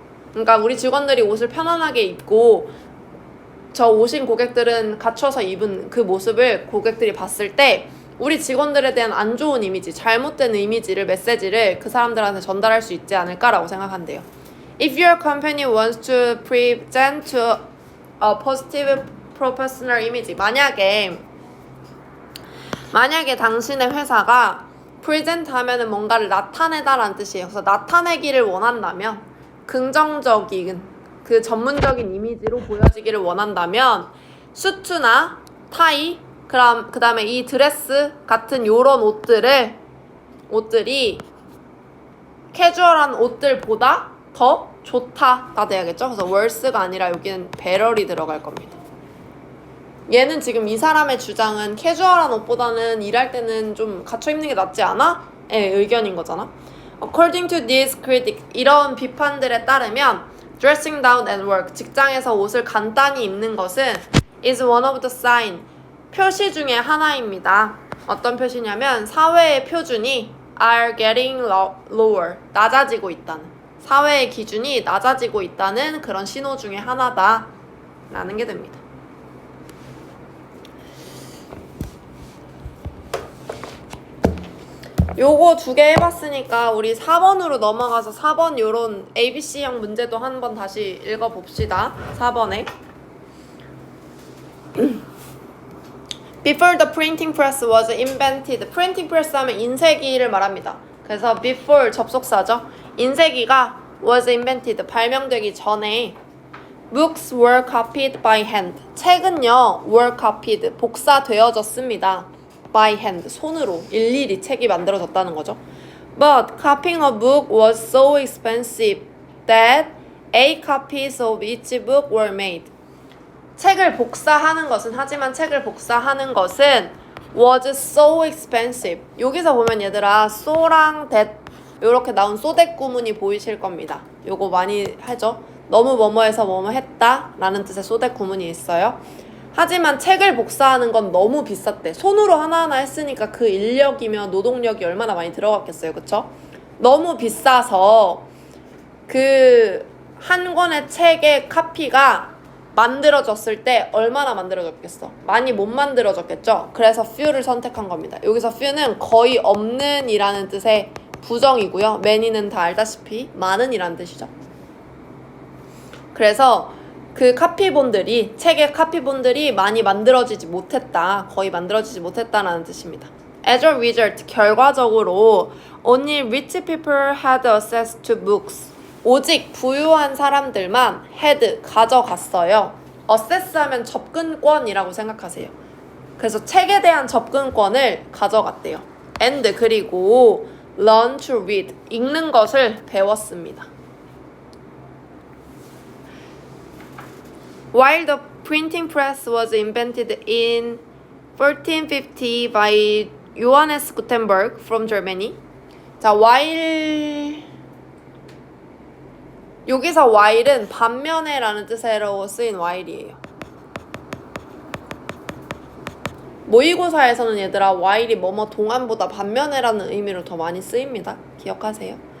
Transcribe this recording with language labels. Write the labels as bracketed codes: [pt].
[ko] 그러니까 우리 직원들이 옷을 편안하게 입고 저 오신 고객들은 갖춰서 입은 그 모습을 고객들이 봤을 때 우리 직원들에 대한 안 좋은 이미지, 잘못된 메시지를 그 사람들한테 전달할 수 있지 않을까라고 생각한대요. [en] If your company wants to present to a positive professional image, [ko] 만약에 만약에 당신의 회사가 present 하면은 뭔가를 나타내다라는 뜻이에요. 그래서 나타내기를 원한다면 긍정적인 그 전문적인 이미지로 보여지기를 원한다면 수트나 타이 그 다음에 이 드레스 같은 요런 옷들이 캐주얼한 옷들보다 더 좋다가 돼야겠죠. 그래서 worse가 아니라 여기는 better이 들어갈 겁니다. 얘는 지금 이 사람의 주장은 캐주얼한 옷보다는 일할 때는 좀 갖춰 입는 게 낫지 않아? 의 의견인 거잖아. [en] According to this critic, [ko] 이런 비판들에 따르면 [en] dressing down at work, [ko] 직장에서 옷을 간단히 입는 것은 [en] is one of the sign, [ko] 표시 중에 하나입니다. 어떤 표시냐면 사회의 표준이 [en] are getting lower, [ko] 낮아지고 있다는, 사회의 기준이 낮아지고 있다는 그런 신호 중에 하나다 라는 게 됩니다. 요거 2개 해봤으니까 우리 4번으로 넘어가서 4번 요런 ABC형 문제도 한번 다시 읽어봅시다. 4번에 [en] Before the printing press was invented. [ko] printing press 하면 인쇄기를 말합니다. 그래서 before 접속사죠. 인쇄기가 [en] was invented, [ko] 발명되기 전에 [en] books were copied by hand. [ko] 책은요 [en] were copied, [ko] 복사되어졌습니다. [en] by hand, [ko] 손으로 일일이 책이 만들어졌다는 거죠. [en] But copying a book was so expensive that 8 copies of each book were made. [ko] 책을 복사하는 것은, 하지만 책을 복사하는 것은 [en] was so expensive. [ko] 여기서 보면 얘들아 so랑 that 이렇게 나온 so that 구문이 보이실 겁니다. 요거 많이 하죠. 너무 뭐뭐해서 뭐뭐 했다 라는 뜻의 so that 구문이 있어요. 하지만 책을 복사하는 건 너무 비쌌대. 손으로 하나하나 했으니까 그 인력이며 노동력이 얼마나 많이 들어갔겠어요. 그쵸? 너무 비싸서 그 한 권의 책의 카피가 만들어졌을 때 얼마나 만들어졌겠어? 많이 못 만들어졌겠죠? 그래서 few를 선택한 겁니다. 여기서 few는 거의 없는 이라는 뜻의 부정이고요. many는 다 알다시피 많은 이라는 뜻이죠. 그래서 그 카피본들이, 책의 카피본들이 많이 만들어지지 못했다, 거의 만들어지지 못했다라는 뜻입니다. [en] As a result, [ko] 결과적으로 [en] only rich people had access to books. [ko] 오직 부유한 사람들만 had, 가져갔어요. access 하면 접근권이라고 생각하세요. 그래서 책에 대한 접근권을 가져갔대요. and 그리고 [en] learn to read, [ko] 읽는 것을 배웠습니다. [en] While the printing press was invented in 1450 by Johannes Gutenberg from Germany. [ko] 자, while 여기서 while은 반면에라는 뜻으로 쓰인 while이에요. 모의고사에서는 얘들아 while이 뭐뭐 동안보다 반면에라는 의미로 더 많이 쓰입니다. 기억하세요.